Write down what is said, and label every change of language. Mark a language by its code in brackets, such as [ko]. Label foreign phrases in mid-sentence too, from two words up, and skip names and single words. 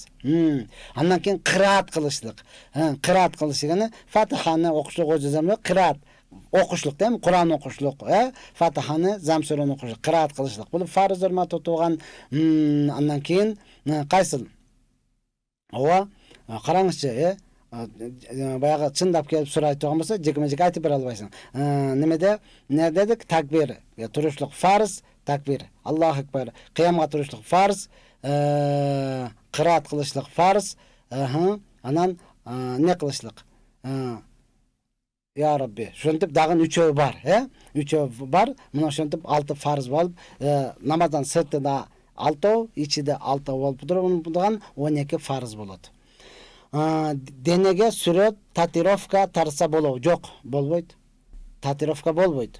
[ky] Андан кийин кыраат кылышлык. Кыраат кылыш дегени Фатиханы окушлук өзүзөм, кыраат окушлук дейм, Куран окушлук, Фатиханы, Замсураны окушлук, кыраат кылышлык. Бул фарз, урматтуу тууган. Андан кийин кайсыл? Ооба, караңызчы, баягы чындап келип сурайт турган болсо, жекме-жеке айтып бере албайсың. Немеде? Не дедик? Такбир, турушлук фарз, [ar] تكبير. الله أكبر. [ky] Кыямга турушлук фарз, кыраат кылышлык фарз, анан не кылышлык? [ar] يا ربي. [ky] Ошентип дагы 3 бар, 3 бар. Мына ошентип 6 фарз болуп, намаздан сыртында 6, ичиде 6 болуп турган 12 фарз болот. Денеге сүрөт, татировка тарса болобу? Жок, болбойт. Татировка болбойт.